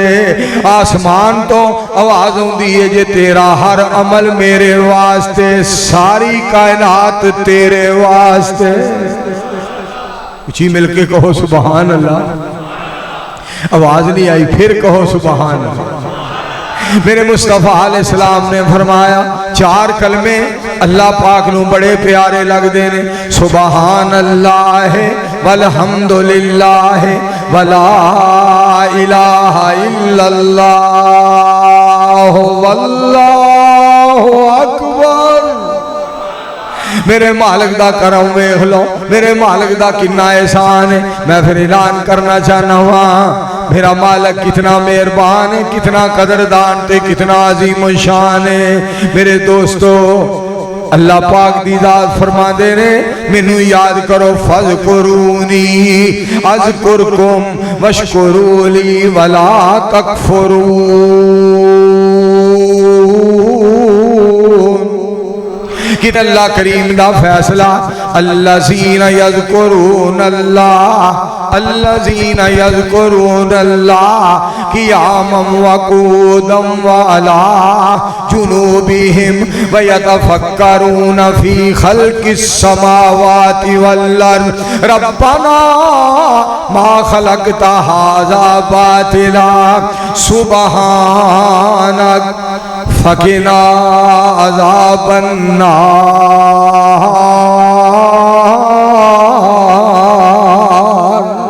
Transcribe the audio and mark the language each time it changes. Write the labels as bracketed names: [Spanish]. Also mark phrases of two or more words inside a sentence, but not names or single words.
[Punjabi] اسمان توں آواز آؤندی ہے جے تیرا ہر عمل میرے واسطے، ساری کائنات تیرے واسطے. اچی مل کے کہو [Arabic] سبحان الله. [Punjabi] آواز نہیں آئی، پھر کہو [Arabic] سبحان الله. [Punjabi] میرے مصطفیٰ علیہ السلام نے فرمایا چار کلمے اللہ پاک نوں بڑے پیارے لگتے نے, [Arabic] سبحان الله والحمد لله ولا إله إلا الله والله أكبر. [Punjabi] میرے مالک دا کرم ویکھ لو، میرے مالک دا کتنا احسان ہے. میں پھر اعلان کرنا چاہنا واں میرا مالک کتنا مہربان ہے، کتنا قدردان تے کتنا عظیم شان ہے. میرے دوستو اللہ پاک دی ذات فرماتے نے مینوں یاد کرو [Arabic] فاذكروني أذكركم واشكروا لي ولا تكفرون. [Punjabi] کہ اللہ کریم دا فیصلہ [Arabic] الذين يذكرون الله الذين يذكرون الله قياما وقعودا وعلى جنوبهم ويتفكرون في خلق السماوات والأرض ربنا ما خلقت هذا باطلا سبحانك فقنا عذاب النار.